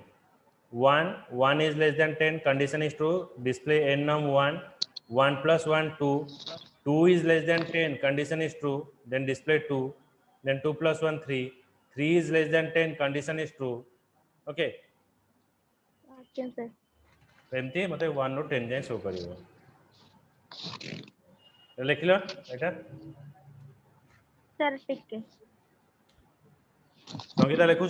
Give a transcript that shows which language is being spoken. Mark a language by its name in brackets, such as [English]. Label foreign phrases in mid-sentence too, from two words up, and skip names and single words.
[English] 1 is less than 10, condition is true, display n num 1, 1 plus 1 2, 2 is less than 10, condition is true, then display 2, then 2 plus 1 3, 3 is less than 10, condition is true. Okay, [Odia] ଆଜ୍ଞା ସାର୍। ଏମିତି ମୋତେ 1 ରୁ 10 ଯାଏଁ ଶୋ କରିବ। ଲେଖିଲ ଏଇଟା ସାର୍ ଟିକେ। ସଙ୍ଗୀତା ଲେଖୁଛ?